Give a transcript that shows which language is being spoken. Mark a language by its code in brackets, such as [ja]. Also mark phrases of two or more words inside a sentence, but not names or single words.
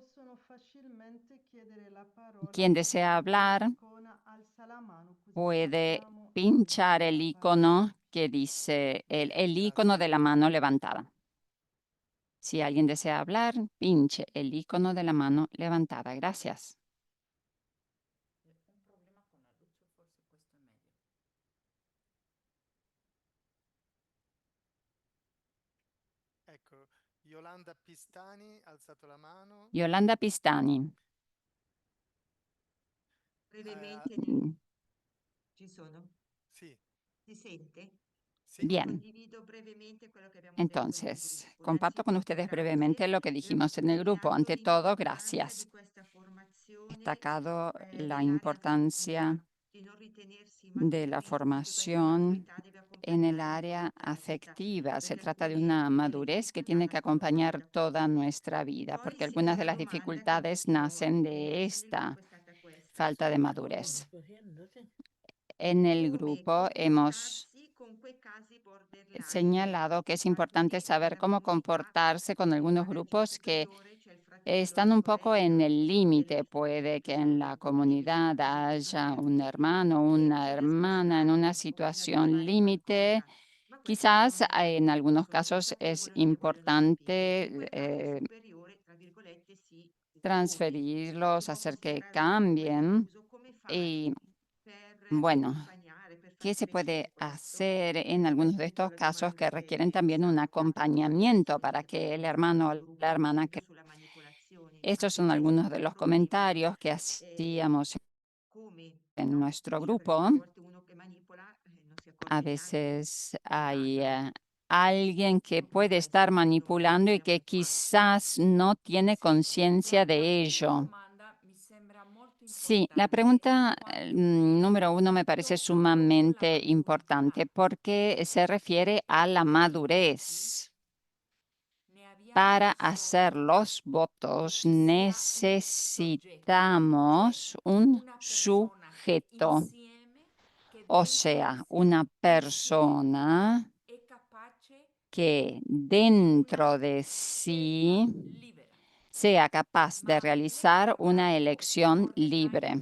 [es] Quien desea hablar puede pinchar el icono que dice el icono de la mano levantada. Si alguien desea hablar, pinche el icono de la mano levantada. Gracias. [it] Ecco, Yolanda Pistani ha alzato la mano. Yolanda Pistani. Brevemente, Mm, ci sono? Sì, Si sente? sì. [es] Bien. [it] Condivido brevemente quello che abbiamo detto nel [es] Entonces, [it] gruppo. [es] comparto con [it] Innanzitutto, [es] ustedes [it] grazie. [es] brevemente lo que [it] Le [es] dijimos en el [it] ho [es] grupo. Ante [it] sottolineato [es] todo, [it] l'importanza [es] gracias. [it] di questa formazione, [es] Destacado la [it] dell'area [es] importancia [it] affettiva, di non ritenersi [es] de la [it] maturi, perché questa [es] formación [it] maturità deve [es] en el [it] accompagnare [es] área [it] tutta la vita, [es] afectiva. Se [it] perché [es] trata de [it] alcuni [es] una [it] delle [es] madurez que [it] difficoltà [es] tiene que [it] nascono [es] acompañar [it] proprio da [es] toda [it] questo. [es] nuestra vida, [it] Poi, [es] porque algunas de [it] seconda [es] las [it] domanda che [es] dificultades [it] volevo [es] nacen de [it] porre nel [es] esta [it] gruppo è stata questa. [es] falta de madurez. En el [it] Come [es] grupo hemos [it] comportarsi con quei casi borderline. [es] señalado que es importante [it] Alcuni [es] saber [it] nella [es] cómo [it] comunità [es] comportarse con algunos [it] gerarchia [es] grupos que [it] superiore c'è il fratello, [es] están [it] la [es] un poco [it] sorella, [es] en el [it] ci sono [es] límite. [it] delle [es] Puede que [it] ci [es] en [it] sono [es] la [it] dei colleghi, dei [es] comunidad [it] cugini [es] haya un [it] fraterni [es] hermano, [it] che [es] una [it] riescono a [es] hermana en una [it] stargli un po' fino ad [es] situación [it] arrivare [es] límite. [it] qualcosa, ma questi [es] Quizás [it] sono [es] en algunos [it] sono [es] casos [it] risultati che [es] es [it] vogliono spingere. In [es] importante [it] quel caso il superiore, tra virgolette, si impone. [es] transferirlos, [it] Si può [es] hacer que [it] considerare un po' [es] cambien. [it] quell'abuso. Come fare [es] Y [it] per [es] bueno, [it] accompagnare, per far [es] ¿qué se puede [it] crescere questo? [es] hacer en algunos [it] Questo [es] de [it] è un [es] estos [it] po' la [es] casos [it] domanda [es] que [it] che [es] requieren también un [it] faccio adesso, [es] acompañamiento para [it] visto che [es] que el [it] abbiamo [es] hermano o [it] fatto il [es] la [it] gruppo, ad [es] hermana [it] esempio, [es] que... [it] sulla manipolazione? [es] Estos [it] Infatti [es] son [it] ci [es] algunos [it] sono [es] de [it] dei [es] los [it] problemi. [es] comentarios que Eh, hacíamos [it] come [es] en [it] no? [es] nuestro [it] Cioè, perché [es] grupo. [it] a volte uno che manipola non si [es] A [it] accorge neanche [es] veces [it] che [es] hay [it] sbaglia. [es] alguien que [it] Come [es] puede [it] può [es] estar [it] essere questo [es] manipulando y [it] utile a [es] que [it] quel passo? [es] quizás no tiene conciencia de ello. Sí, la pregunta número uno me parece sumamente importante porque se refiere a la madurez. Para hacer los votos necesitamos un sujeto, o sea, una persona que dentro de sí sea capaz de realizar una elección libre.